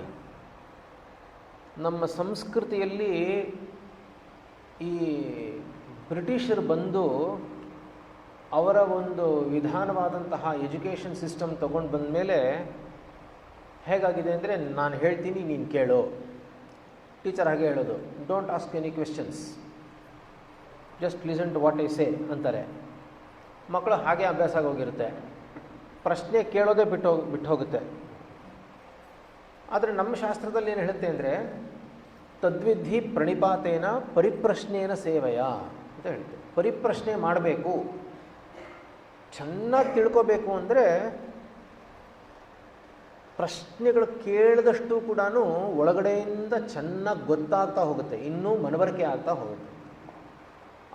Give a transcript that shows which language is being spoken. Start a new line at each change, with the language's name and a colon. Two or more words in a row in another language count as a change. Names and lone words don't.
Kannada: ನಮ್ಮ ಸಂಸ್ಕೃತಿಯಲ್ಲಿ ಈ ಬ್ರಿಟಿಷರು ಬಂದು ಅವರ ಒಂದು ವಿಧಾನವಾದಂತಹ
English: education system
Kannada: ತಗೊಂಡು ಬಂದ ಮೇಲೆ ಹೇಗಾಗಿದೆ ಅಂದರೆ, ನಾನು ಹೇಳ್ತೀನಿ ನೀನು ಕೇಳು. ಟೀಚರ್ ಹಾಗೆ ಹೇಳೋದು,
English: don't ask any questions, just listen to what I say
Kannada: ಅಂತಾರೆ. ಮಕ್ಕಳು ಹಾಗೆ ಅಭ್ಯಾಸ ಆಗೋಗಿರುತ್ತೆ, ಪ್ರಶ್ನೆ ಕೇಳೋದೇ ಬಿಟ್ಟು ಹೋಗುತ್ತೆ. ಆದರೆ ನಮ್ಮ ಶಾಸ್ತ್ರದಲ್ಲಿ ಏನು ಹೇಳುತ್ತೆ ಅಂದರೆ,
Sanskrit: ತದ್ವಿಧಿ ಪ್ರಣಿಪಾತೇನ ಪರಿಪ್ರಶ್ನೇನ ಸೇವೆಯ
Kannada: ಅಂತ ಹೇಳುತ್ತೆ. ಪರಿಪ್ರಶ್ನೆ ಮಾಡಬೇಕು. ಚೆನ್ನಾಗಿ ತಿಳ್ಕೋಬೇಕು ಅಂದರೆ ಪ್ರಶ್ನೆಗಳು ಕೇಳಿದಷ್ಟು ಕೂಡ ಒಳಗಡೆಯಿಂದ ಚೆನ್ನಾಗಿ ಗೊತ್ತಾಗ್ತಾ ಹೋಗುತ್ತೆ, ಇನ್ನೂ ಮನವರಿಕೆ ಆಗ್ತಾ ಹೋಗುತ್ತೆ.